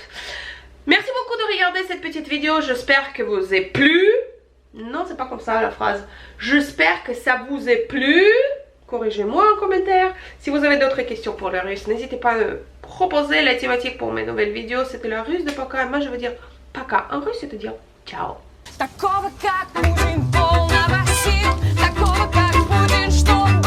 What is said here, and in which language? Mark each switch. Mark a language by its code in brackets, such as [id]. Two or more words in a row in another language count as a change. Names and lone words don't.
[fr] Merci beaucoup de regarder cette petite vidéo, j'espère que vous ait plu. Non, c'est pas comme ça la phrase. J'espère que ça vous ait plu. Corrigez-moi en commentaire. Si vous avez d'autres questions pour le russe, n'hésitez pas à me proposer la thématique pour mes nouvelles vidéos. C'était le russe de Poka. Moi, je veux dire Poka en russe, c'est-à-dire ciao. [ru] Такого как Путин полного сил, такого как Путин, что